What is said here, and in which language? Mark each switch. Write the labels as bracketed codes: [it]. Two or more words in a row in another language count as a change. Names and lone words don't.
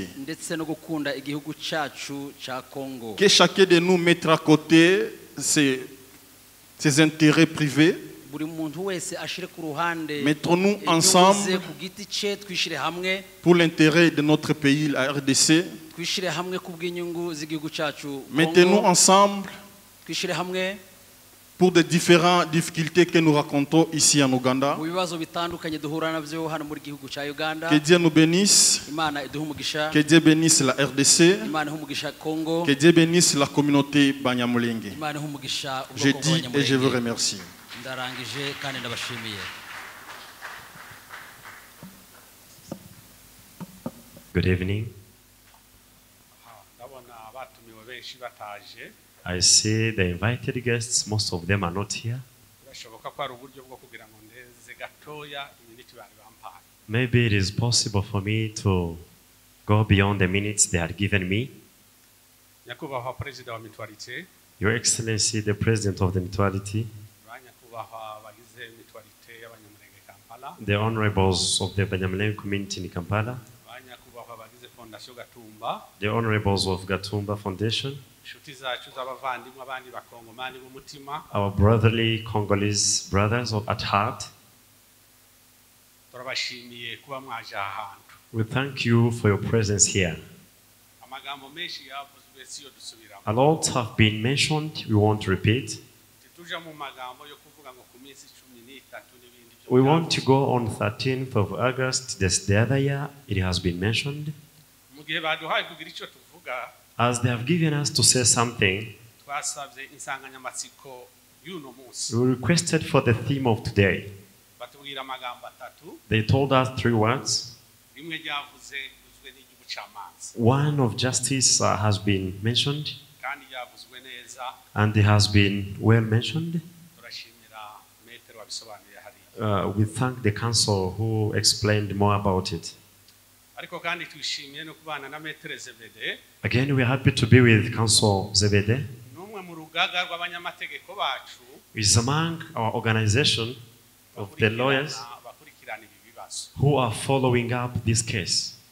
[rw] ndetse no gukunda igihugu cyacu cya Congo. [fr] Que chacun de nous mette à côté ses intérêts privés. [rw] buri muntu wese ashire ku ruhande [fr] Mettons-nous [rw] inyungu ze [fr] ensemble [rw] ku giti cye, twishire hamwe, [fr] pour l'intérêt de notre pays, la RDC. [rw] twishire hamwe ku bw'inyungu z'igihugu cyacu [fr] Mettez-nous Congo, ensemble [rw] twishire hamwe [fr] pour des différentes difficultés que nous racontons ici en Ouganda. [rw] mu bibazo bitandukanye duhura nabyo hano muri gihugu cya Uganda. [fr] Que Dieu nous bénisse. [rw] Imana iduhe umugisha, [fr] Que Dieu bénisse la RDC. [rw] Imana ihe umugisha Congo, [fr] Que Dieu bénisse la communauté Banyamulenge. [rw] Imana ihe umugisha [fr] Je [rw] ubwoko [fr] dis et je vous [rw] bw'Abanyamulenge. [fr] remercie. [rw] ndarangije kandi ndabashimiye. [en] Good evening. [rw] ndabona abatumiwe benshi bataje. [en] I see the invited guests, most of them are not here. [rw] birashoboka ko ari uburyo bwo kugira ngo ndeze gatoya iminiti bari bampaye. [en] Maybe it is possible for me to go beyond the minutes they had given me. [rw] nyakubahwa perezida wa mutualite, [en] Your Excellency, the President of the Mutuality, [rw] ba nyakubahwa bagize mutualite y'Abanyamulenge Kampala, [en] the honorables of the Banyamulenge community in Kampala, [rw] ba nyakubahwa bagize fondation Gatumba, [en] the honorables of Gatumba Foundation, [rw] inshuti zacu z'abavandimwe abandi bakongomani b'umutima, [en] our brotherly Congolese brothers at heart, [rw] turabashimiye kuba mwaje aha hantu. [en] we thank you for your presence here. [rw] amagambo menshi yavuzwe siyo dusubiramo. [en] A lot have been mentioned, we won't repeat. [rw] tituja mu magambo yo kuvuga ngo ku minsi 13 n'ibindi byo. [en] We want to go on 13th of August, the other year, it has been mentioned. [rw] mu gihe baduhaye kugira icyo tuvuga, [en] As they have given us to say something, [rw] twasabye insanganyamatsiko y'uno munsi. [en] we requested for the theme of today. [rw] batubwira amagambo atatu, [en] They told us 3 words. [rw] rimwe ryavuze uzwe n'igibucamanza [en] One of justice has been mentioned, [rw] kandi ryavuzwe neza. [en] and it has been well mentioned. [rw] turashimira metero wabisobanuye hariya. [en] We thank the council who explained more about it. Again, we are happy to be with Council Zebede. Is among our organization of the lawyers who are following up this case.